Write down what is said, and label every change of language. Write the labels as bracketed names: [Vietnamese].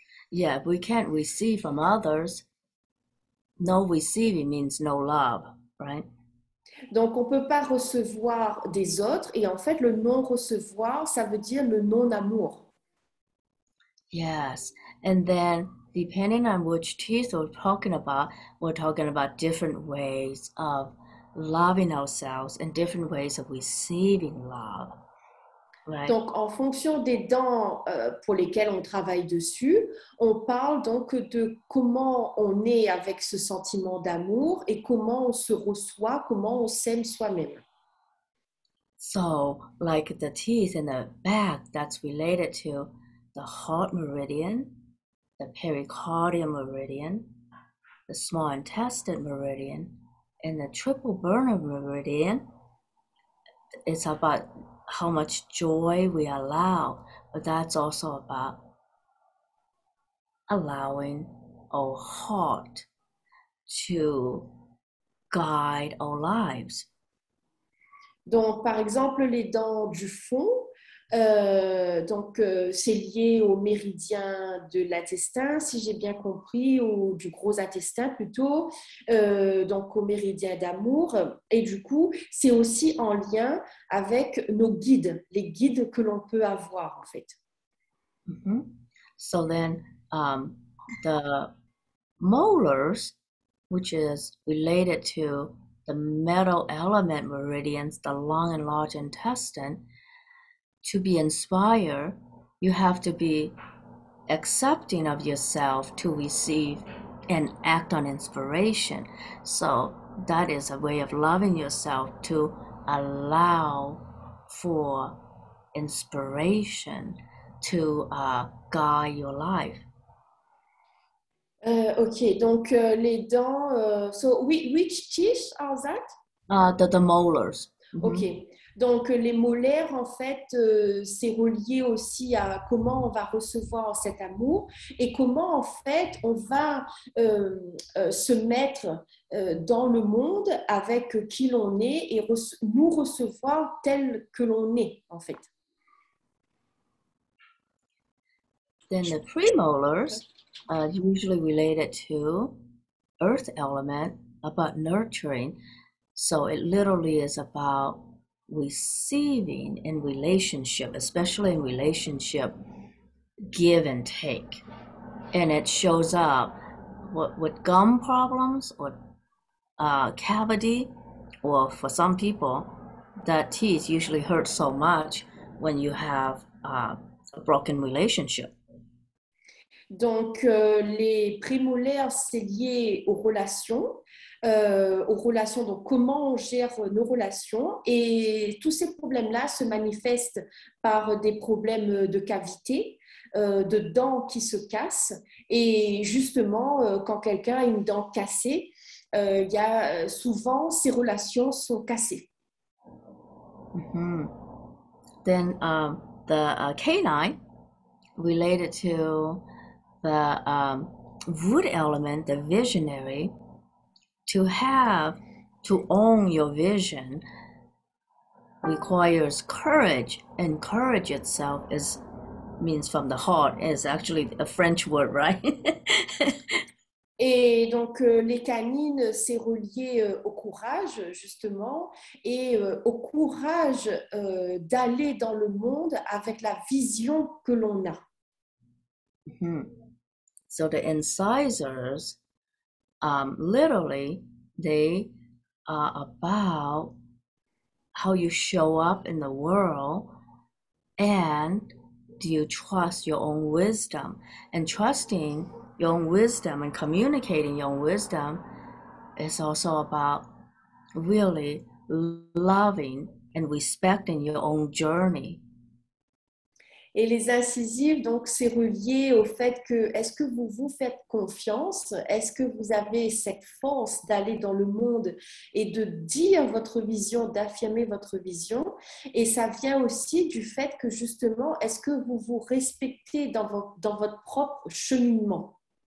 [English] Yeah, we can't receive from others. No receiving means no love, right? [French] Donc, on ne peut pas recevoir des autres et en fait, le non-recevoir, ça veut dire le non-amour. [English] Yes, and then depending on which teeth we're talking about different ways of loving ourselves and different ways of receiving love. Right. [French] Donc, en fonction des dents pour lesquelles on travaille dessus, on parle donc de comment on est avec ce sentiment d'amour et comment on se reçoit, comment on s'aime soi-même. [English] So, like the teeth in the back, that's related to the heart meridian, the pericardial meridian, the small intestine meridian, and the triple burner meridian. It's about how much joy we allow, but that's also about allowing our heart to guide our lives. [French] Donc, par exemple, les dents du fond, c'est lié au méridien de l'intestin, si j'ai bien compris, ou du gros intestin plutôt, donc au méridien d'amour. Et du coup, c'est aussi en lien avec nos guides, les guides que l'on peut avoir en fait. Mm-hmm. [English] So then the molars, which is related to the metal element meridians, the lung and large intestine, to be inspired, you have to be accepting of yourself to receive and act on inspiration. So that is a way of loving yourself, to allow for inspiration to guide your life. Ok, [French] donc les dents, [English] so which teeth are that? The molars. Mm-hmm. [French] Ok, donc les molaires, en fait, c'est relié aussi à comment on va recevoir cet amour et comment, en fait, on va se mettre dans le monde avec qui l'on est et nous recevoir tel que l'on est, en fait. [English] Then the premolars are usually related to earth element, about nurturing. So it literally is about receiving in relationship, especially in relationship, give and take. And it shows up with gum problems or cavity, or for some people, that teeth usually hurt so much when you have a broken relationship. [French] Donc, les prémolaires, c'est lié aux relations. aux relations, donc comment on gère nos relations. Et tous ces problèmes-là se manifestent par des problèmes de cavité, de dents qui se cassent. Et justement, quand quelqu'un a une dent cassée, il y a souvent ces relations sont cassées. Mm-hmm. [English] Then the canine related to the wood element, the visionary, to own your vision requires courage, and courage itself means from the heart, is actually a French word, right? [French] Et donc, les canines, c'est relié au courage, justement, et au courage d'aller dans le monde avec la vision que l'on a. Mm-hmm. [English] So the incisors, literally, they are about how you show up in the world, and do you trust your own wisdom? And trusting your own wisdom and communicating your own wisdom is also about really loving and respecting your own journey. [French] Et les incisives, donc, c'est relié au fait que est-ce que vous vous faites confiance? Est-ce que vous avez cette force d'aller dans le monde et de dire votre vision, d'affirmer votre vision? Et ça vient aussi du fait que justement, est-ce que vous vous respectez dans votre propre cheminement?